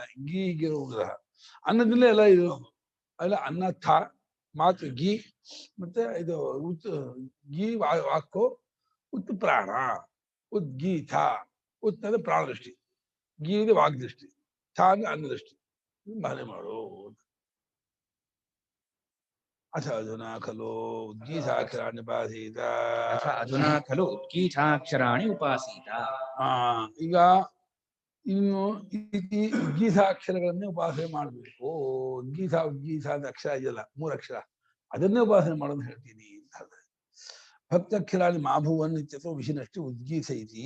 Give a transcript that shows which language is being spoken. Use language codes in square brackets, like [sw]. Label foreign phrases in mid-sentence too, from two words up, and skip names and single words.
[kn] ಗೀ ಗಿರ ಗ್ರಹ ಅನ್ನದಿಂದಲೇ ಎಲ್ಲ ಇರೋದು. ಅಲ್ಲ ಅನ್ನ ಥಾ ಮಾತು ಗೀ, ಮತ್ತೆ ಇದು ಉತ್ ಗೀ ವಾಕು, ಉತ್ ಪ್ರಾಣ, ಉದ್ಗೀತ. ಉತ್ ಅಂದ್ರೆ ಪ್ರಾಣ ದೃಷ್ಟಿ, ಗೀ ಅಂದ್ರೆ ವಾಗ್ದೃಷ್ಟಿ, ಥಾ ಅಂದ್ರೆ ಅನ್ನ ದೃಷ್ಟಿ. ಭಾವನೆ ಮಾಡು. [sa] ಅಥ ಅಧುನಾ ಖಲು ಉದ್ಗೀತಾಕ್ಷರಾಣಿ ಉಪಾಸೀತ. ಅಥ ಅಧುನಾ ಖಲು ಉದ್ಗೀತಾಕ್ಷರಾಣಿ ಉಪಾಸೀತ. [kn] ಈಗ ಇನ್ನು ಉದ್ಗೀತಾಕ್ಷರಗಳನ್ನೇ ಉಪಾಸನೆ ಮಾಡಬೇಕು. ಉದ್ಗೀತ ಅಂತ ಅಕ್ಷರ ಇದೆಯಲ್ಲ, 3 ಅಕ್ಷರ, ಅದನ್ನೇ ಉಪಾಸನೆ ಮಾಡೋದು ಹೇಳ್ತೀನಿ ಅಂತ. [sa] ಭಕ್ತ್ಯಕ್ಷರಾಣಿ ಮಾಭೂವನ್ನಿತ್ಯತೋ ವಿಶಿನಷ್ಟಿ ಉದ್ಗೀತ ಇತಿ.